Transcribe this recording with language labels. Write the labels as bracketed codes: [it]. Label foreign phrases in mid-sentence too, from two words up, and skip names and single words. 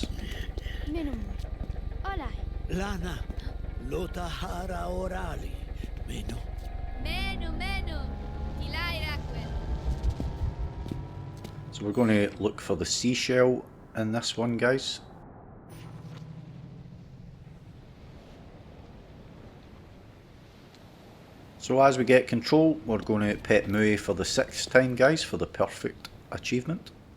[en] Meno mui. Olai. Lana, lotahara orali. Meno. Meno, meno. Ilai Raquel. So we're going to look for the seashell in this one, guys. So as we get control, we're going to pet Mui for the 6th time, guys, for the Purrfect Achievement.